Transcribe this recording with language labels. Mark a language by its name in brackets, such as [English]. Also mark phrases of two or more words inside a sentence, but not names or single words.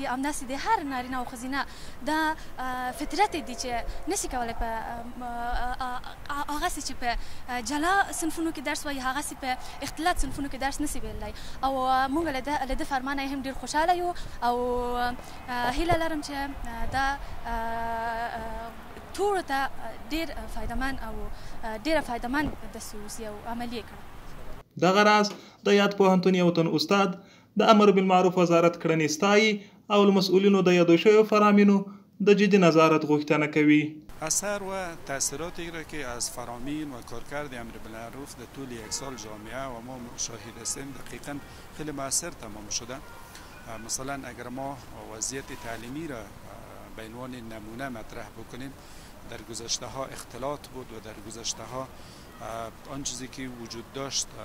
[Pashto] همداسې د هر نارینه او ښځینه دا فطرت دی چې نشي کولی په هغسې چې په جلا صنفونو کې درس وایي هغسې په اختلاط صنفونو کې درس نشي ویلی او موږ له دې فرمانه هم ډېر خوشحاله یو او هیله لرم چې دا ټولو ته ډېر فایدهمند او ډېره فایدهمند دستور او عملي کړه. دغه راز د یاد پوهنتون یو تن استاد د امر بالمعروف وزارت کړنې ستایي او له مسئولینو د یادو شویو فرامینو د جدي نظارت غوښتنه کوي. [Persian] اثر و تاثیراتی را که از فرامین و کارکرد امر بالمعروف در طول یک سال جامعه و ما شاهد هستیم دقیقا خیلی مؤثر تمام شده. مثلا اگر ما وضعیت تعلیمی را به عنوان نمونه مطرح بکنیم، در گذشته ها اختلاط بود و در گذشته ها آن چیزی که وجود داشت